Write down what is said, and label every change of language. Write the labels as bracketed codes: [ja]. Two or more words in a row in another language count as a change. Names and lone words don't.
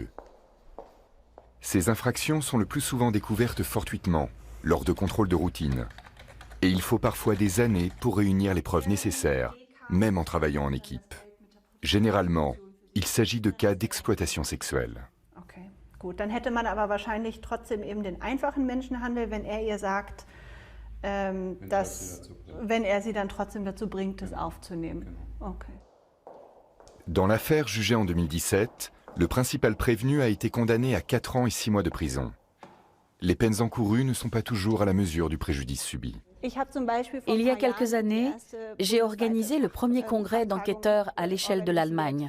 [fr] Ces infractions sont le plus souvent découvertes fortuitement, lors de contrôles de routine. Et il faut parfois des années pour réunir les preuves nécessaires, même en travaillant en équipe. Généralement, il s'agit de cas d'exploitation sexuelle. [de] Okay, gut, dann hätte man aber wahrscheinlich trotzdem eben den einfachen Menschenhandel, wenn ihr sagt, wenn sie dann trotzdem dazu bringt, es aufzunehmen. Okay. [fr] Dans l'affaire jugée en 2017, le principal prévenu a été condamné à 4 ans et 6 mois de prison. Les peines encourues ne sont pas toujours à la mesure du préjudice subi. Il y a quelques années, j'ai organisé le premier congrès d'enquêteurs à l'échelle de l'Allemagne.